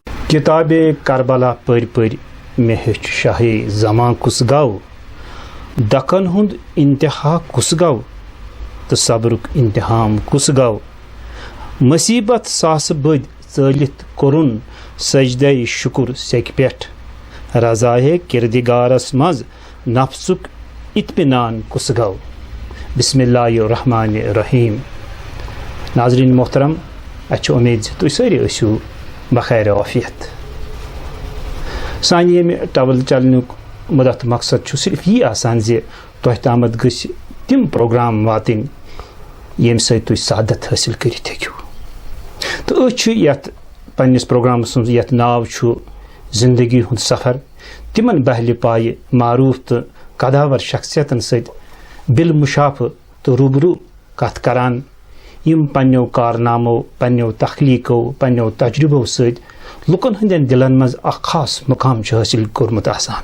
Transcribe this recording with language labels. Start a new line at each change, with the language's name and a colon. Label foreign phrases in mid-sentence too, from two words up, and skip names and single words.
Kashmiri: کتاب کربلا پٔرۍ پٔرۍ مےٚ ہیٚچھ شاہے زمان کُس گوٚو دکن ہُنٛد انتہا کُس گوٚو تہٕ صبرُک انتہام کُس گوٚو مصیبت ساسہٕ بٔدۍ ژٲلِتھ کوٚرُن سجدے شُکُر سیٚکہِ پٮ۪ٹھ رضایے کردگارس منٛز نفسُک اطمینان کُس گوٚو
Arabic: بسم اللہ الرحمن الرحیم.
Kashmiri: ناظرین محترم اچھا امید زِ تُہۍ سٲری ٲسِو بخیر عافیت. سانہِ ییٚمہِ ٹاول چلنُک مدت مقصد چھُ صرف یی آسان زِ تۄہہِ تامَتھ گٔژھِ تِم پروگرام واتٕنۍ ییٚمہِ سۭتۍ تُہۍ سعادت حٲصِل کٔرِتھ ہیٚکِو. تہٕ أسۍ چھِ یَتھ پنٛنِس پروگرامَس منٛز یَتھ ناو چھُ زندگی ہُنٛد سفر تِمن بہلہِ پایہِ معروٗف تہٕ قداور شخصیتن سۭتۍ بالمشافہٕ تہٕ روٗبروٗ کتھ کران یِم پنٛنیو کارنامو پنٛنیو تخلیٖقو پنٛنیو تجرُبو سۭتۍ لُکن ہٕنٛدٮ۪ن دِلن منٛز اکھ خاص مقام چھُ حٲصِل کوٚرمُت آسان.